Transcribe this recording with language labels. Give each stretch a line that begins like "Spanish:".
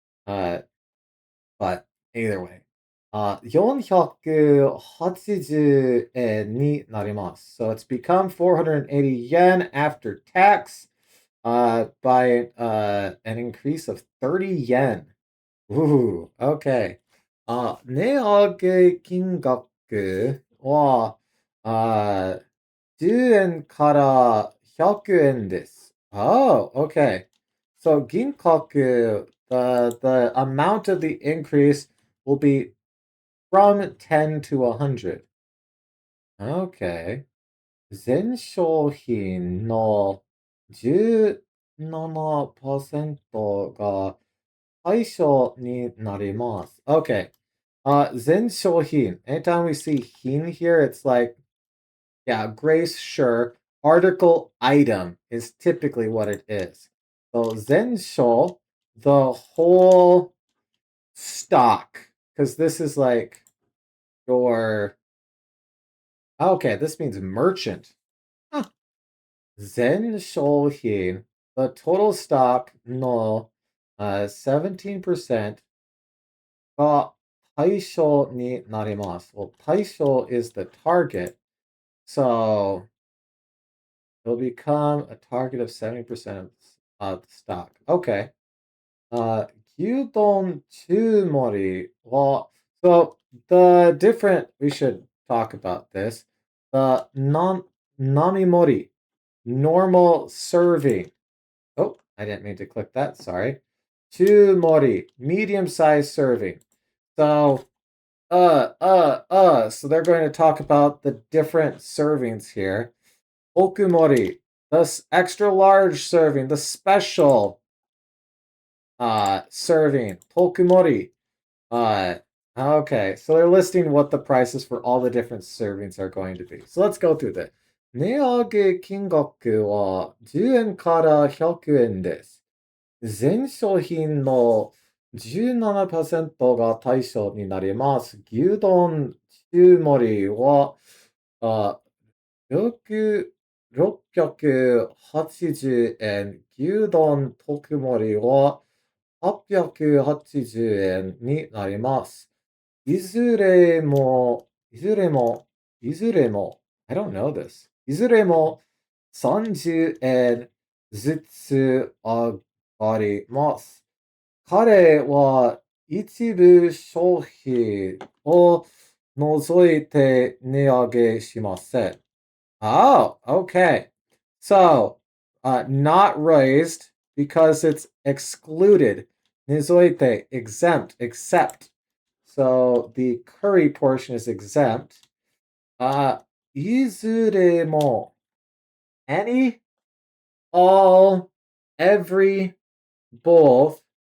English: Uh, but either way.
Japanese: 480円になります。
English: So it's become 480 yen after tax by an increase of 30 yen. Ooh, okay.
Japanese: 値上げ金額は10円から100円です。
English: Oh, okay. So ginkaku, the amount of the increase will be from 10 to 100. Okay.
Japanese: 全商品の17%が対象になります。
English: Okay. 全商品. Anytime we see 品 here, it's like, yeah, grace, sure. Article item is typically what it is. So 全商, the whole stock, because this is like your, okay, this means merchant. Huh. 全商品, the total stock no
Japanese: 17% が対象になります.
English: Well, 対象 is the target, so it'll become a target of 70% of the stock. Okay. 牛丼中盛り well, so the different, we should talk about this. The namimori, normal serving. Oh, I didn't mean to click that, sorry. Chumori, medium-sized serving. So So they're going to talk about the different servings here. Okumori, the extra large serving, the special serving. Tokumori. Uh okay, so they're listing what the prices for all the different servings are going to be. So let's go through that.
Japanese: 値上げ金額は10円から100円です。全商品の17%が対象になります。牛丼中盛りは、あ、680円。牛丼特盛りは880円になります。いずれも、いずれも、いずれも、
English: I don't know this.
Japanese: いずれも30円ずつ上がります。彼は一部商品を除いて値上げしません。
English: Oh, okay. So, not raised because it's excluded. Nizoite, exempt, except. So the curry portion is exempt. Izuremo, any, all, every, both.